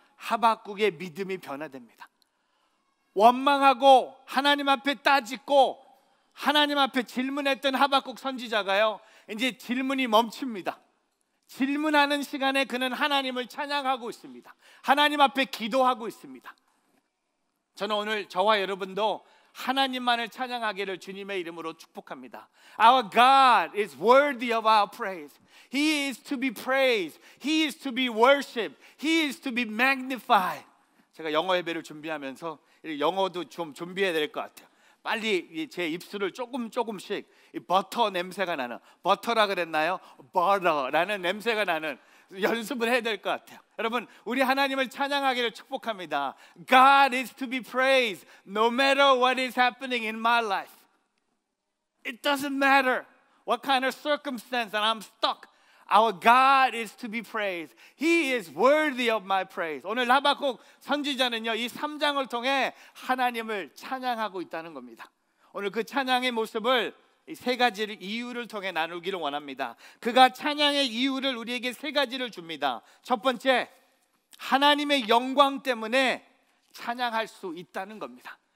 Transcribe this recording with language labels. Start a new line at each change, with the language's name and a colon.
Korean: 하박국의 믿음이 변화됩니다. 원망하고 하나님 앞에 따지고 하나님 앞에 질문했던 하박국 선지자가요, 이제 질문이 멈춥니다. 질문하는 시간에 그는 하나님을 찬양하고 있습니다. 하나님 앞에 기도하고 있습니다. 저는 오늘 저와 여러분도 하나님만을 찬양하기를 주님의 이름으로 축복합니다.
English: Our God is worthy of our praise. He is to be praised. He is to be worshipped. He is to be magnified.
Korean: 제가 영어 예배를 준비하면서 영어도 좀 준비해야 될 것 같아요. 빨리 제 입술을 조금씩 버터 냄새가 나는, 버터라 그랬나요? 버터라는 냄새가 나는 연습을 해야 될 것 같아요. 여러분, 우리 하나님을 찬양하기를 축복합니다.
English: God is to be praised no matter what is happening in my life. It doesn't matter what kind of circumstance and I'm stuck. Our God is to be praised. He is worthy of my praise.
Korean: 오늘 하박국 선지자는요, 이 3장을 통해 하나님을 찬양하고 있다는 겁니다. 오늘 그 찬양의 모습을 이 세 가지 이유를 통해 나누기를 원합니다. 그가 찬양의 이유를 우리에게 세 가지를 줍니다. 첫 번째, 하나님의 영광 때문에 찬양할 수 있다는 겁니다.